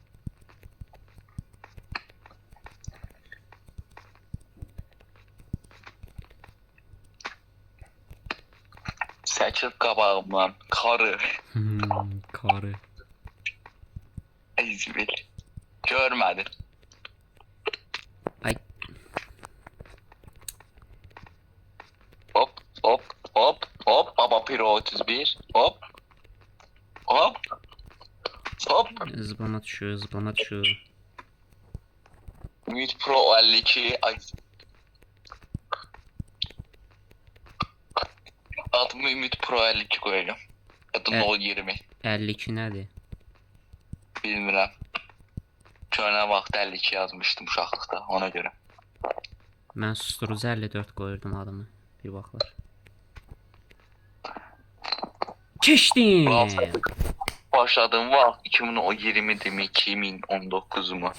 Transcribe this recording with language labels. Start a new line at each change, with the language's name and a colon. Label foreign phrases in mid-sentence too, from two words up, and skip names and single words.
Azerbaijani: Seçil qabağımdan, karı. Karı. Ezbil. Görmədim. Ay. Hop, hop, hop, hop. Baba Piro 31. Hop. Hop. Hop.
Turkish: Zıplama düşüyor.
Azerbaijani: Ümit Pro 52. Ay.
Turkish: Adımı Ümit Pro 52 koyacağım. Adım Evet. 020.
Azerbaijani: 52 nədir? Bilmirəm. Köhnə vaxt 52 yazmışdım uşaqlıqda, ona görə. Mən susturucu 54 qoyurdum adımı bir vaxtlar. Keçdim. Başladığım vaxt 2020-dirmi, 2019-mu?